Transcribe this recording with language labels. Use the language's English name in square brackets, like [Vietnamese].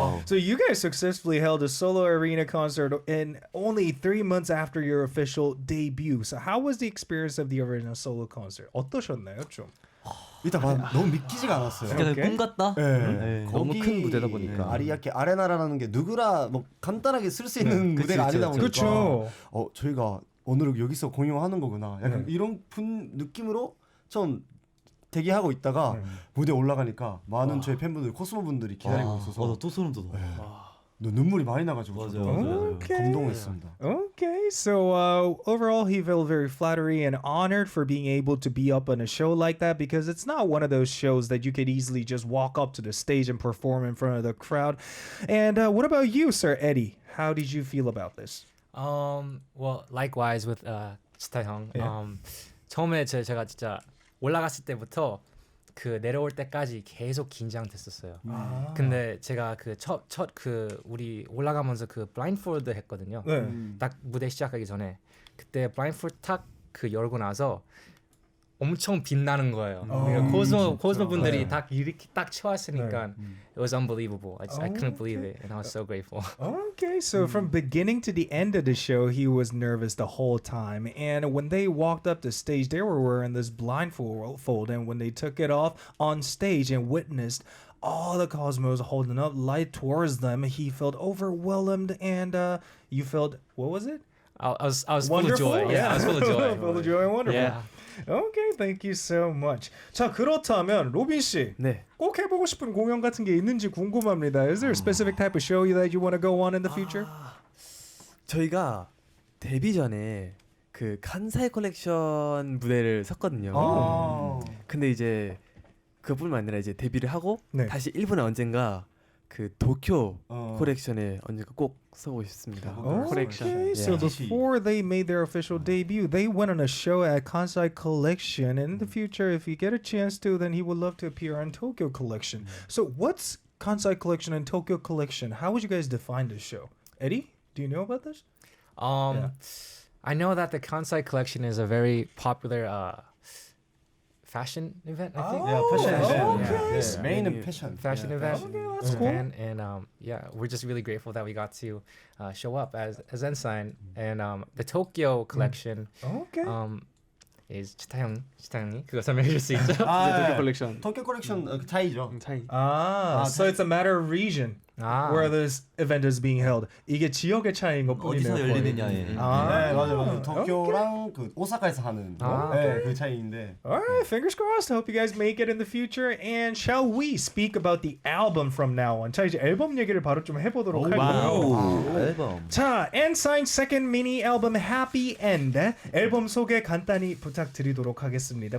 [English] So you guys successfully held a solo arena concert in only 3 months after your official debut. So how was the experience of the arena solo concert? [Korean] 어떠셨나요, 좀? 일단 너무 믿기지가 않았어요. 진짜 꿈 같다. 너무 거기 큰 무대다 보니까. 아리아케 아레나라는 게 누구나 뭐 간단하게 쓸 수 있는 무대가 아니다 보니까 그렇죠. 저희가 오늘 여기서 공연하는 거구나. 약간 이런 느낌으로 좀 대기하고 있다가 무대 올라가니까 많은 저희 팬분들 코스모 분들이 기다리고 있어서 또 소름 돋아. 눈물이 많이 나가지고 맞아요, 감동했습니다. [English] Okay, so overall, he felt very flattery and honored for being able to be up on a show like that because it's not one of those shows that you could easily just walk up to the stage and perform in front of the crowd. And what about you, Sir Eddie? How did you feel about this? Well, likewise with 스타 형. [Korean] 처음에 제가 진짜 올라갔을 때부터 그 내려올 때까지 계속 긴장됐었어요. 근데 제가 그 첫 그 우리 올라가면서 그 블라인폴드 했거든요. 딱 무대 시작하기 전에 그때 블라인폴드 딱 그 열고 나서 엄청 빛나는 거예요. 그러니까 코스모 분들이 딱 이렇게 딱 채웠으니까 [English] it was unbelievable. I couldn't believe it, and I was so grateful. Okay, so from beginning to the end of the show, he was nervous the whole time. And when they walked up the stage, they were wearing this blindfold. And when they took it off on stage and witnessed all the cosmos holding up light towards them, he felt overwhelmed. And you felt, what was it? I was full of Wonderful? joy. Yeah, I was full of joy. full of joy and wonderful. Yeah. Okay, thank you so much. [Korean] 자, 그렇다면 로빈 씨, 네. 꼭 해보고 싶은 공연 같은 게 있는지 궁금합니다. [English] Is there a specific type of show that you want to go on in the future? [Korean] 저희가 데뷔 전에 그 칸사이 컬렉션 무대를 섰거든요. 근데 이제 그뿐만 아니라 이제 데뷔를 하고 네. 다시 일본에 언젠가 그 도쿄 컬렉션에 언젠가 꼭 서고 싶습니다. [English] Okay, so before they made their official debut, they went on a show at Kansai Collection. And in the future, if you get a chance to, then he would love to appear on Tokyo Collection. So what's Kansai Collection and Tokyo Collection? How would you guys define this show? Eddie, do you know about this? I know that the Kansai collection is a very popular fashion event, I think. [Korean] 패션 [English] okay. [Korean] event. 메인은 패션. [English] Fashion event that's in Japan. And we're just really grateful that we got to show up as n.SSign. And the Tokyo collection Okay. [Korean] is 치타형이 그거 설명해 줄 수 있죠? 도쿄 컬렉션. 도쿄 컬렉션 차이죠. 차이. [English] So it's a matter of region where this event is being held. [Korean] 이게 지역의 차이인 것 뿐이네요. 어디서 열리느냐에. 네, 맞아요. 도쿄랑 그 오사카에서 하는 그 차이인데. [English] All right, fingers crossed. Hope you guys make it in the future. And shall we speak about the album from now on? [Korean] 자, 이제 앨범 얘기를 바로 좀 해보도록 할까요? 앨범. [English] 자, n.SSign's second mini album Happy End. [Korean] 앨범 소개 간단히 부탁드리도록 하겠습니다.